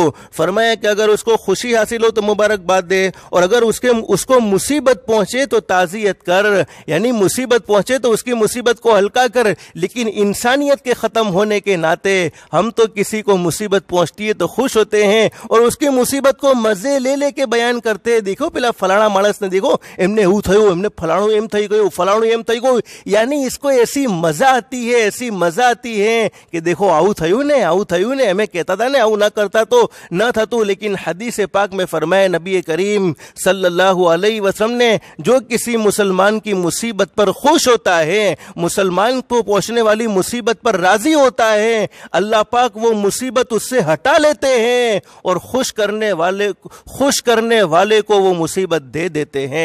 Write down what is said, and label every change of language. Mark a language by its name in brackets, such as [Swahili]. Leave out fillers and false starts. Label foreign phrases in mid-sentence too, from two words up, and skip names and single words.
[Urdu] فرمایا کہ اگر اس کو خوشی حاصل ہو تو مبارکباد دے، اور اگر اس کو مصیبت پہنچے تو تعزیت کر، یعنی مصیبت پہنچے تو اس کی مصیبت کو ہلکا کر۔ لیکن انسانیت کے ختم ہونے کے ناطے ہم تو کسی کو مصیبت پہنچتی ہے تو خوش ہوتے ہیں اور اس کی مصیبت کو مزے لے لے کے بیان کرتے ہیں، دیکھو پہلا فلانا مانس نے دیکھو [Gujarati] એમને એવું થયું، એમને ફલાણું એમ થઈ ગયું، ફલાણું એમ થઈ ગયું، [Urdu] یعنی اس کو ایسی مزہ آتی ہے، ایسی مزہ آتی ہے کہ دیکھو [Gujarati] આવું થયું ને [Urdu] ہمیں کہتا تھا نے આવું نہ کرتا تو نہ تھا تو۔ لیکن حدیث پاک میں فرمایا نبی کریم صلی اللہ علیہ وسلم نے، جو کسی مسلمان کی مصیبت پر خوش ہوتا ہے، مسلمان کو پہنچنے والی مصیبت پر راضی ہوتا ہے، اللہ پاک وہ مصیبت اس سے ہٹا لیتے ہیں اور خوش کرنے والے کو وہ مصیبت دے دیتے ہیں۔